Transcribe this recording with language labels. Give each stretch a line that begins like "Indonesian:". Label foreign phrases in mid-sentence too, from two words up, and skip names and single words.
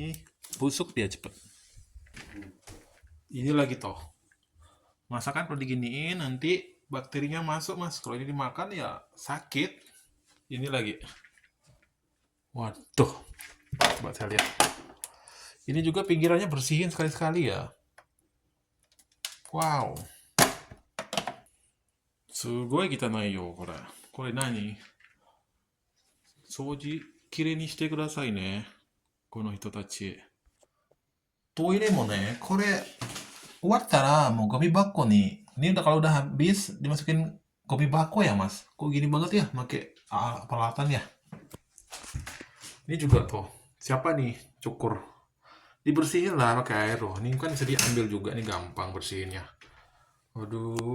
Indonesian: Busuk dia cepet. Ini lagi toh. Masakan kalau diginiin nanti bakterinya masuk mas. Kalau ini dimakan ya sakit. Ini lagi. Waduh. Coba saya lihat. Ini juga pinggirannya bersihin sekali-sekali ya.
Japanese: Wow. すごい汚いよ、これ。これ何？掃除きれいにしてくださいね。この人たち。トイレもね、これ終わったらもうゴミ箱に、
Indonesian: ini udah kalau udah habis dimasukin
Japanese: ゴミ箱
Indonesian: ya mas. Kok gini banget ya pakai peralatan ya. Ini juga tuh. Siapa nih cukur? Dibersihin lah pakai air loh. Ini kan bisa diambil juga nih gampang bersihinnya. Waduh.